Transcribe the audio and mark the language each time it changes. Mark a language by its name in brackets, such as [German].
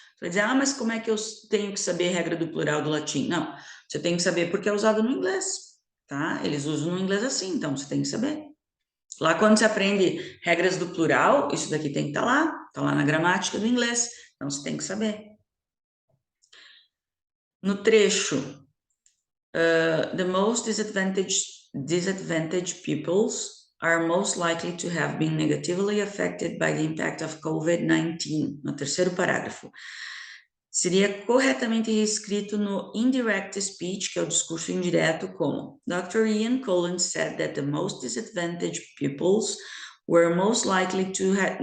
[Portuguese] Você vai dizer, mas como é que eu tenho que saber a regra do plural do latim? Não, você tem que saber porque é usado no inglês, tá? Eles usam no inglês assim, então você tem que saber. Lá quando você aprende regras do plural, isso daqui tem que estar lá, está lá na gramática do inglês, então você tem que saber. No trecho, [English] the most disadvantaged pupils are most likely to have been negatively affected by the impact of COVID-19. [Portuguese] No terceiro parágrafo. Seria corretamente reescrito no indirect speech, que é o discurso indireto, como Dr. [English] Ian Collins said that the most disadvantaged pupils were most likely to have...